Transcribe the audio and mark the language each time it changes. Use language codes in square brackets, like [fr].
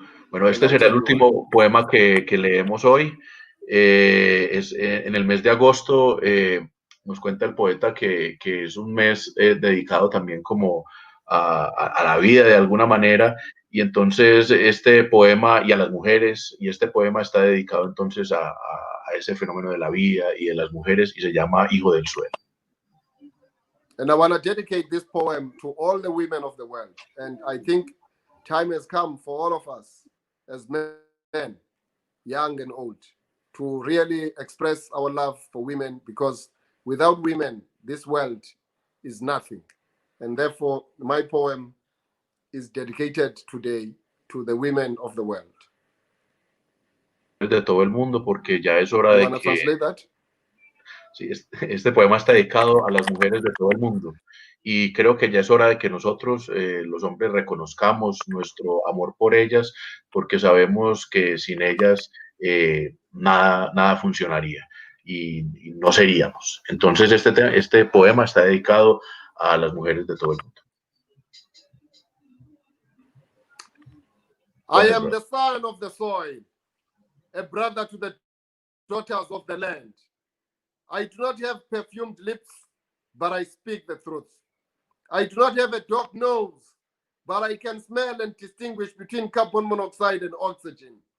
[es] Bueno, este será el último poema que leemos hoy. En el mes de agosto nos cuenta el poeta que es un mes dedicado también como a la vida de alguna manera, y entonces este poema y a las mujeres, y este poema está dedicado entonces a ese fenómeno de la vida y de las mujeres, y se llama Hijo del Suelo. [en] And I want to dedicate this poem to all the women of the world. And I think time has come for all of us as men, young and old, to really express our love for women, because without women, this world is nothing. And therefore, my poem is dedicated today to the women of the world. [es] De todo el mundo, porque ya es hora [en] You [es] de [en] want to [es] que... [en] translate that? [es] Sí, este poema está dedicado a las mujeres de todo el mundo, y creo que ya es hora de que nosotros, los hombres, reconozcamos nuestro amor por ellas, porque sabemos que sin ellas nada funcionaría y no seríamos. Entonces este poema está dedicado a las mujeres de todo el mundo. [en] I am the son of the soil, a brother to the daughters of the land. I do not have perfumed lips, but I speak the truth. I do not have a dog nose, but I can smell and distinguish between carbon monoxide and oxygen.